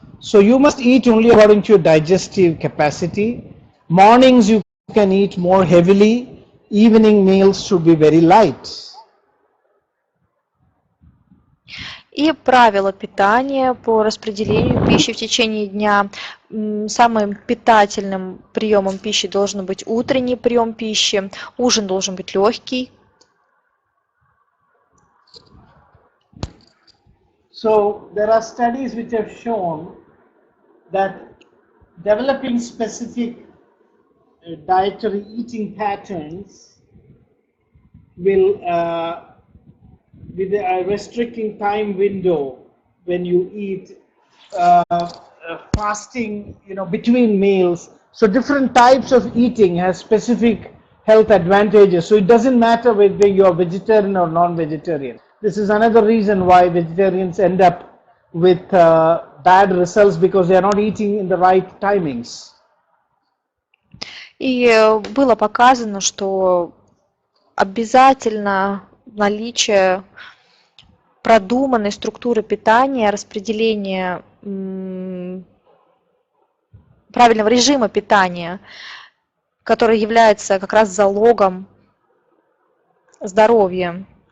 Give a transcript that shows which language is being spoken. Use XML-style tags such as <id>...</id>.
<en>So you must eat only according to your digestive capacity. Mornings you can eat more heavily. Evening meals should be very light.</en> <ru>И правила питания по распределению пищи в течение дня. Самым питательным приемом пищи должен быть утренний прием пищи. Ужин должен быть легкий.</ru> <en>So there are studies which have shown that developing specific dietary eating patterns will, with a restricting time window when you eat, fasting, between meals. So different types of eating has specific health advantages. So it doesn't matter whether you're vegetarian or non-vegetarian. This is another reason why vegetarians end up with bad results, because they are not eating in the right timings.</en> <ru>И было показано, что обязательно наличие продуманной структуры питания, распределения правильного режима питания, который является как раз залогом здоровья.</ru>